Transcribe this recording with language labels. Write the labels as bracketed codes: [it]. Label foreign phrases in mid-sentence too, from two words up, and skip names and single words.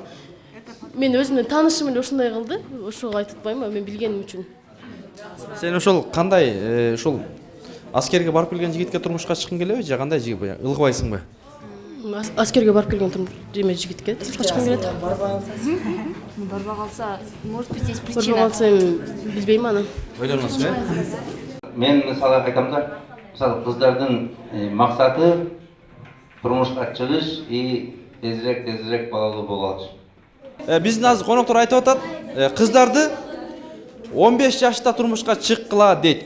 [ky] Мен өзүмдүн таанышым эле ушундай кылды. Ошого айтып атпайм, мен билгеним үчүн. Сен ошол кандай ошол аскерге барып келген жигитке турмушка чыккың келеби же кандай жигит бая? Ылгыбайсыңбы? Аскерге барып келген деме жигитке турмушка чыккың келет. Барба калса, [ru] может быть, есть причина. [ky] Барба калса билбейм аны. Ойлоносуң, Мен мисалга айтам да, мисалы кыздардын максаты турмушка чыгыш и тезирээк балалуу болуп алыш. Биздин азыр коноктор айтып атат, кыздарды 15 жашта турмушка чыккыла дейт.